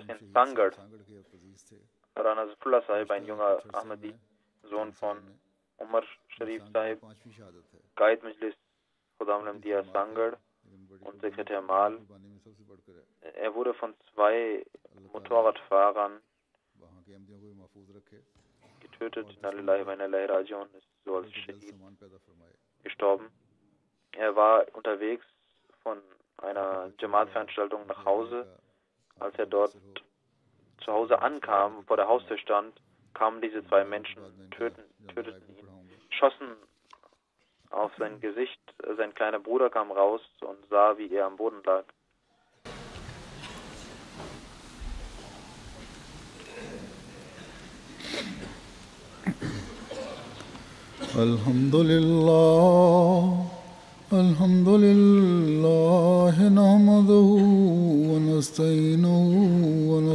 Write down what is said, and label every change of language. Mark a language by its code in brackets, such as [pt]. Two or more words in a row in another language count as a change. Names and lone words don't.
[de] in Sangad, Rana Zafrullah Sahib, ein junger Ahmadi, Sohn von Umar Sharif Sahib, Qaid Majlis Khudam Ahmadiyya Sangad und Sekretär Mal, er wurde von 2 Motorradfahrern getötet, [ar] إنا لله وإنا إليه راجعون, [de] ist so als Shahid gestorben. Er war unterwegs von einer Jamaat-Veranstaltung nach Hause. Als er dort zu Hause ankam, vor der Haustür stand, kamen diese 2 Menschen, töteten ihn, schossen auf sein Gesicht. Sein kleiner Bruder kam raus und sah, wie er am Boden lag. [ar] الحمد لله، نحمده ونستعينه و